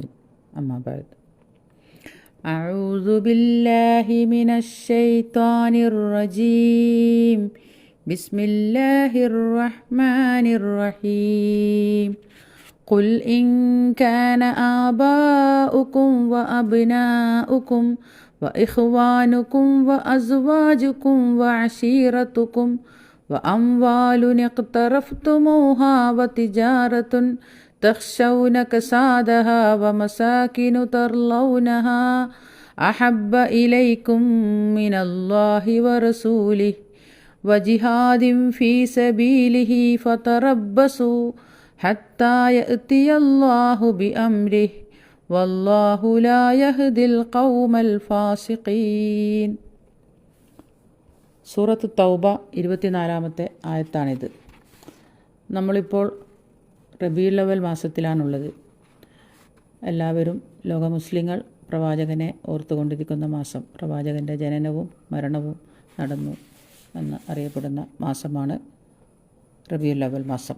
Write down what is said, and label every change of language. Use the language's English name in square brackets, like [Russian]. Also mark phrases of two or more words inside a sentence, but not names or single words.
[Arabic] أما بعد. أعوذ بالله من الشيطان الرجيم. بسم الله الرحمن الرحيم. قل إن كان آباؤكم وأبناؤكم وإخوانكم وأزواجكم وعشيرتكم وأموال اقترفتموها وتجارة تخشون كسادها ومساكن ترضونها أحب إليكم من الله ورسوله وجهاد في سبيله فتربصوا حتى يأتي الله بأمره والله لا يهدي القوم الفاسقين. [Malayalam] സൂറത്ത് തൗബ 24-ാമത്തെ ആയത്താണിത്. നമ്മളിപ്പോൾ റബീഉൽ അവ്വൽ മാസത്തിലാണുള്ളത്. എല്ലാവരും ലോക മുസ്ലിങ്ങൾ പ്രവാചകനെ ഓർത്തുകൊണ്ടിരിക്കുന്ന മാസം, പ്രവാചകൻ്റെ ജനനവും മരണവും നടന്നു എന്ന് അറിയപ്പെടുന്ന മാസമാണ് റബീഉൽ അവ്വൽ മാസം.